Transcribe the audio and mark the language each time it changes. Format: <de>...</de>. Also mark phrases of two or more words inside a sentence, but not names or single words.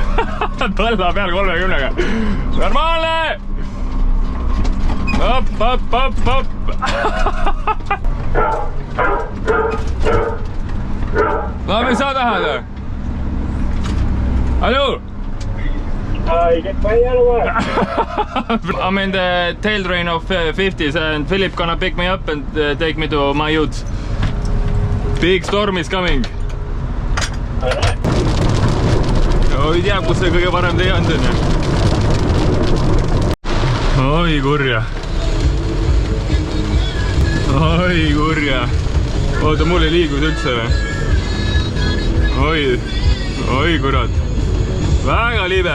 <et>Talla peal 30-ga. Normaalne! Op. No, mis sa tahad? Hallo?</et> <en>I'm in the tail train of 50s and Philip gonna pick me up and take me to my youth. Big storm is coming.</en> <et>No, ei tea, kus see kõige parem tee on siin. Oi kurja. Oota, mul ei liigus üldse või? Oi kurat. Väga libe.</et>